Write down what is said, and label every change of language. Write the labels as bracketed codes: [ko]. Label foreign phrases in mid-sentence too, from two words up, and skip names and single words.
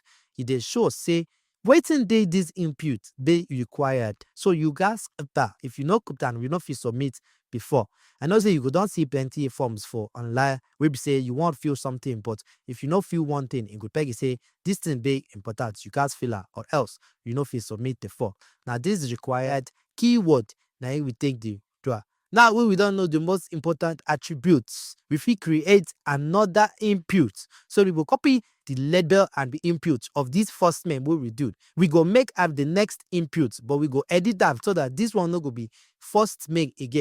[pcm] E dey show say wetin dey this input dey required. So you gats enter. If you no put am, you no fit submit before. I know say you go don see plenty forms for online wey be say you wan fill something, but if you no fill one thing, e go tell you say this thing dey important. You gats fill am or else you no fit submit the form. Now this required keyword na im we take the draw. Now when we don't know the most important attributes, we fit create another input. So we will copy the label and the input of this first main wey we do. We go make up the next input, but we go edit that so that this one no go be first main again.